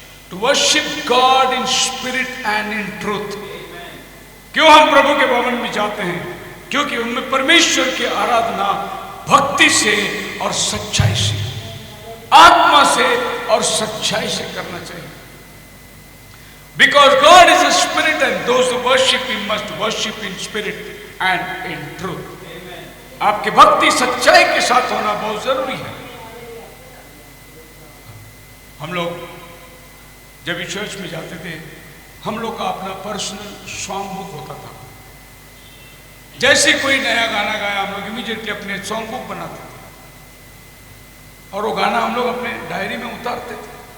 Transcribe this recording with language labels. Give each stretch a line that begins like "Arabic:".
English: To worship God in spirit and in truth.
Hindi: क्यों हम प्रभु के भवन में जाते हैं? क्योंकि उनमें परमेश्वर की आराधना भक्ति से और सच्चाई से, आत्मा से और सच्चाई से करना चाहिए।
English: Because God is a spirit and those who worship Him must worship in spirit and in truth.
Hindi: आपकी भक्ति सच्चाई के साथ होना बहुत जरूरी है। हम लोग जब भी चर्च में जाते थे, हम लोग का अपना पर्सनल सॉन्ग बुक होता था। जैसे कोई नया गाना गाया, हम लोग इमीडिएटली अपने सॉन्ग बुक बनाते थे और वो गाना हम लोग अपने डायरी में उतारते थे।